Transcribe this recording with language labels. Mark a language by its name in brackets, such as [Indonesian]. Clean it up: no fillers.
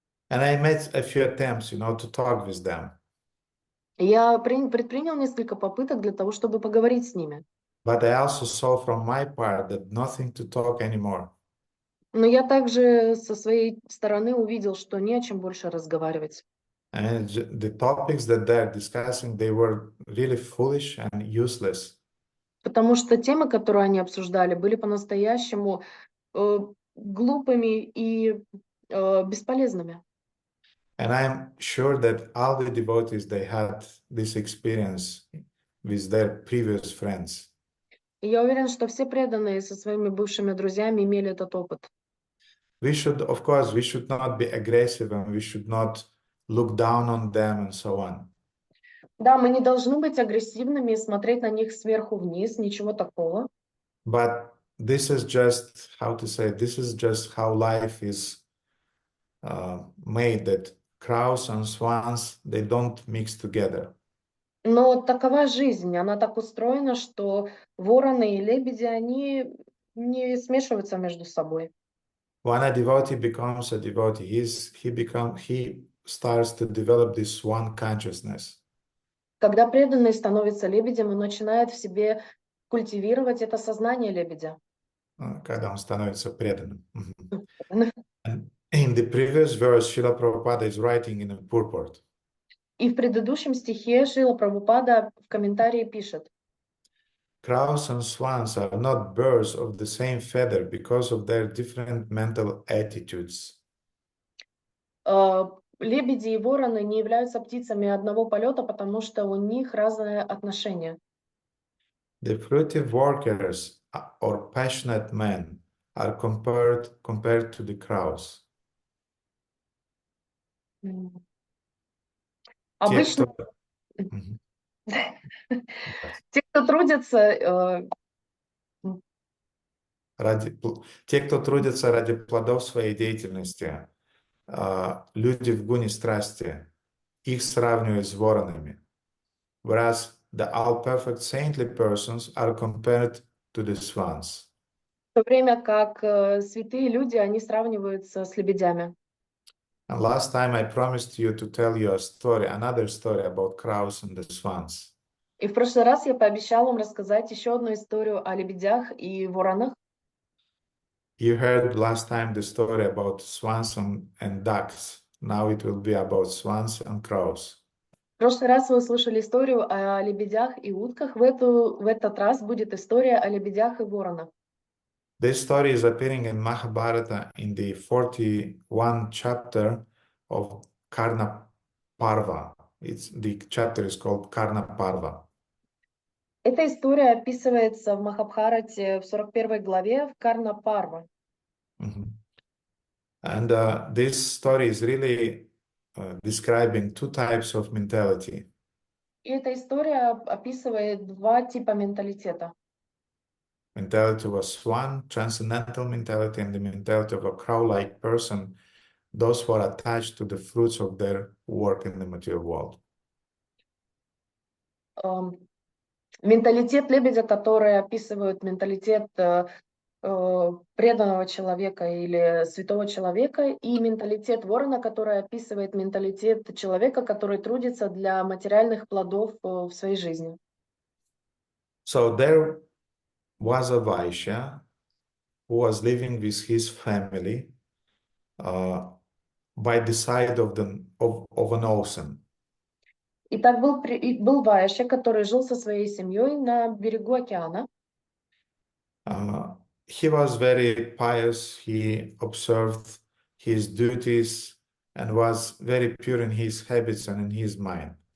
[English] And I made a few attempts, to talk with them. [Russian] Я предпринял несколько попыток для того, чтобы поговорить с ними. [English] But I also saw from my part that nothing to talk anymore. [Russian] Но я также со своей стороны увидел, что не о чем больше разговаривать. [English] And the topics that they're discussing, they were really foolish and useless. [Russian] Потому что темы, которые они обсуждали, были по-настоящему глупыми и бесполезными. [English] And I'm sure that all the devotees, they had this experience with their previous friends. [Russian] И я уверен, что все преданные со своими бывшими друзьями имели этот опыт. [English] Of course, we should not be aggressive and we should not look down on them and so on. [Russian] Да, мы не должны быть агрессивными и смотреть на них сверху вниз, ничего такого. [English] But this is just, this is just how life is made, that crows and swans, they don't mix together. [Russian] Но такова жизнь, она так устроена, что вороны и лебеди, они не смешиваются между собой. [English] When a devotee becomes a devotee, he starts to develop this swan consciousness. [Russian] Когда преданный становится лебедем, он начинает в себе культивировать это сознание лебедя. Когда он становится преданным. [English] And in the previous verse, Srila Prabhupada is writing in a purport. [Russian] И в предыдущем стихе Шрила Прабхупада в комментарии пишет: [English] Crows and swans are not birds of the same feather because of their different mental attitudes. [Russian] Лебеди и вороны не являются птицами одного полета, потому что у них разное отношение. [English] The fruitive workers or passionate men are compared to the crows. [Russian] Обычно те, кто трудится, Те, кто трудится ради плодов своей деятельности, люди в гуне страсти, их сравнивают с воронами. [English] Whereas the all-perfect saintly persons are compared to the swans. [Russian] В то время как святые люди, они сравниваются с лебедями. [English] And last time I promised you to tell you a story, another story about crows and the swans. [Russian] И в прошлый раз я пообещала вам рассказать еще одну историю о лебедях и воронах. [English] You heard last time the story about swans and ducks. Now it will be about swans and crows. [Russian] В прошлый раз вы услышали историю о лебедях и утках. В этот раз будет история о лебедях и воронах. [English] This story is appearing in Mahabharata in the 41 chapter of Karna Parva. The chapter is called Karna Parva. [Russian] Эта история описывается в Махабхарате в 41 главе в Карна Парва. [English] And this story is really describing two types of mentality. [Russian] И эта история описывает два типа менталитета. [English] Mentality of a swan, transcendental mentality, and the mentality of a crow-like person, those who are attached to the fruits of their work in the material world. [Russian] Менталитет лебедя, который описывает менталитет преданного человека или святого человека, и менталитет ворона, который описывает менталитет человека, который трудится для материальных плодов в своей жизни. [English] So there was a Vaishya who was living with his family by the side of an ocean. [Russian] Итак, был Вайшя, который жил со своей семьей на берегу океана. [English] He was very pious. He observed his duties and was very pure in his habits and in his mind.